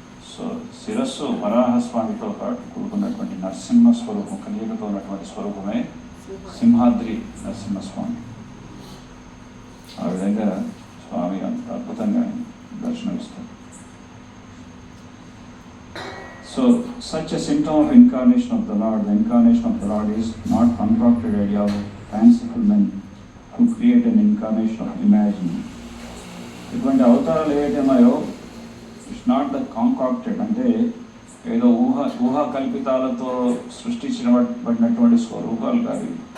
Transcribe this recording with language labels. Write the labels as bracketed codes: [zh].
[te] So శిరస్సు వరాహస్వామితో పాటు కూడుకున్నటువంటి నరసింహ స్వరూపం, కలియుగతో ఉన్నటువంటి స్వరూపమే సింహాద్రి నరసింహస్వామి. ఆ విధంగా స్వామి అంత అద్భుతంగా దర్శనమిస్తారు. [en] So, such a symptom of incarnation of the Lord, the incarnation of the Lord is not concocted idea of fanciful men who create an incarnation of imagining. [te] ఇటువంటి అవతారాలు ఏవైతున్నాయో [en] it's not the concocted, [te] అంటే ఏదో ఊహా కల్పితాలతో సృష్టించబడినటువంటి స్వరూపాలు కాదు.